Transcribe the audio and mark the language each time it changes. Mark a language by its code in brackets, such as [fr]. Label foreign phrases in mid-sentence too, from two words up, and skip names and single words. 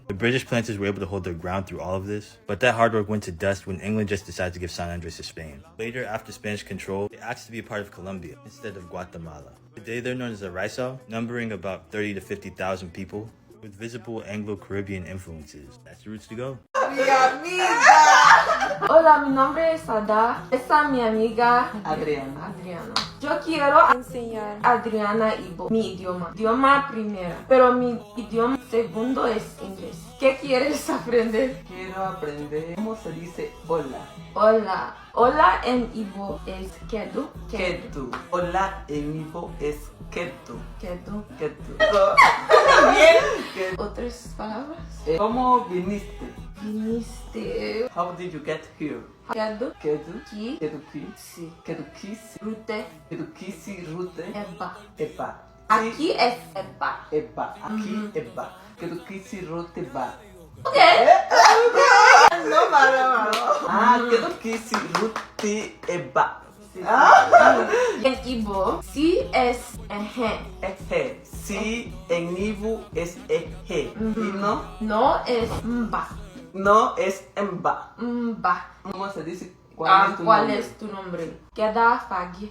[en] The British planters were able to hold their ground through all of this, but that hard work went to dust when England just decided to give San Andres to Spain. Later, after Spanish control, they asked to be a part of Colombia instead of Guatemala. Today they're known as a Raizal, numbering about 30 to 50,000 people, with visible Anglo-Caribbean influences. That's the roots to go. [es] Hola, mi nombre es Ada. Esta es mi amiga Adriana. Yo quiero enseñar a Adriana Igbo, mi idioma primero, pero mi idioma segundo es inglés. ¿Qué quieres aprender? Quiero aprender cómo se dice hola. Hola. Hola en Igbo es kedu. Ketu. Hola en Igbo es ketu. [ig] Kedu. Ketu. [es] ¿Otras palabras? ¿Cómo viniste? Viniste. [en] How did you get here? [ig] Kedu. Kedu. Ki. Kedu ki. Si. Kedu kisi. Rute. Kedu kisi rute. Eba. Eba. [es] Aquí es Eba. Eba. Aquí eba. [ig] Kedu kisi rute ba. [es] Okay. No, malo. [ig] Kedu kisi rute eba. [es] En Igbo, si es eje. Eje. Si en Igbo es eje. Y no. No es mba. No es emba. [ig] Mba. [es] ¿Cómo se dice? ¿Cuál ¿Cuál es tu nombre? [ig] Queda Fagi.